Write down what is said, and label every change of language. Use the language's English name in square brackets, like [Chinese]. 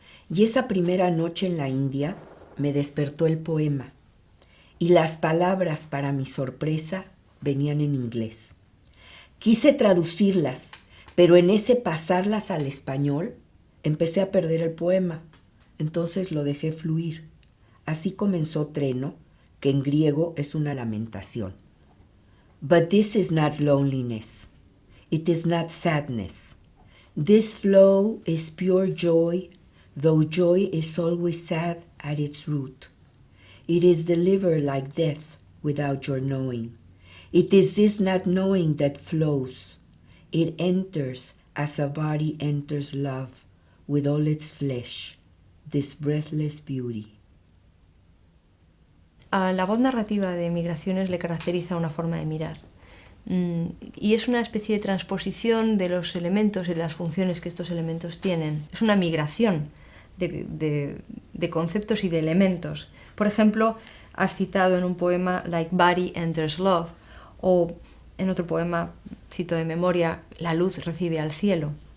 [Spanish] Y esa primera noche en la India me despertó el poema, y las palabras, para mi sorpresa, venían en inglés. Quise traducirlas, pero en ese pasarlas al español, empecé a perder el poema. Entonces lo dejé fluir. Así comenzó Treno, que en griego es una lamentación. [English] But this is not loneliness. It is not sadness. This flow is pure joy, though joy is always sad at its root. It is delivered like death without your knowing. It is this not knowing that flows. It enters as a body enters love with all its flesh, this breathless beauty. [Spanish] A la voz narrativa de Migraciones le caracteriza una forma de mirar. Y es una especie de transposición de los elementos y de las funciones que estos elementos tienen. Es una migración de conceptos y de elementos. Por ejemplo, has citado en un poema Like Body Enters Love, o en otro poema, cito de memoria, La luz recibe al cielo.